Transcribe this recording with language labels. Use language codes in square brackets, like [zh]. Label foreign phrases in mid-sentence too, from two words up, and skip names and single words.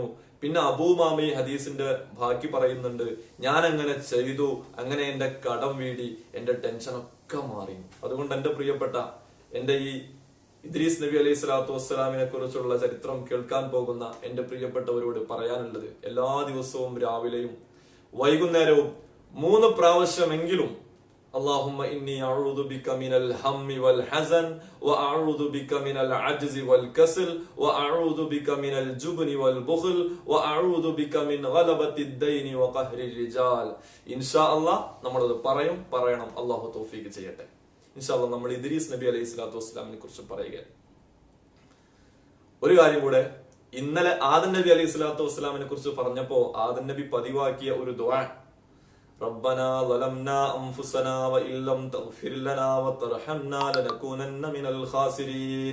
[ml] പിന്നെ അബൂ ഉമാമ ഈ ഹദീസിന്റെ ബാക്കി പറയുന്നുണ്ട്, ഞാൻ അങ്ങനെ ചെയ്തു, അങ്ങനെ എന്റെ കടം വീടി, എന്റെ ടെൻഷനൊക്കെ മാറി. അതുകൊണ്ട് എന്റെ പ്രിയപ്പെട്ട, എന്റെ ഈ ഇദ്രീസ് നബി [ar] عليه الصلاة [ml] വസ്സലാമിനെ കുറിച്ചുള്ള ചരിത്രം കേൾക്കാൻ പോകുന്ന എന്റെ പ്രിയപ്പെട്ടവരോട് പറയാനുള്ളത്, എല്ലാ ദിവസവും രാവിലെയും വൈകുന്നേരവും 3 പ്രാവശ്യമെങ്കിലും [ar] اللهم إني أعوذ بك من الهم والحزن وأعوذ بك من العجز والكسل وأعوذ بك من الجبن والبخل وأعوذ بك من غلبة الدين وقهر الرجال. إن شاء الله [ml] നമ്മളത് പറയണം. അല്ലാഹു തൗഫീഖ് ചെയ്യട്ടെ. [ar] إن شاء الله [ml] നമ്മൾ ഇദ്രീസ് നബി [ar] عليه الصلاة [ml] വസ്സലാമിനെ കുറിച്ച് പറയുകയാണ്. ഒരു കാര്യം കൂടെ, ഇന്നലെ ആദം നബി [ar] عليه الصلاة [ml] വസ്സലാമിനെ കുറിച്ച് പറഞ്ഞപ്പോ ആദം നബി പതിവാക്കിയ ഒരു ദുആ, [ar] ربنا ظلمنا أنفسنا وإن لم تغفر لنا وترحمنا لنكونن من الخاسرين.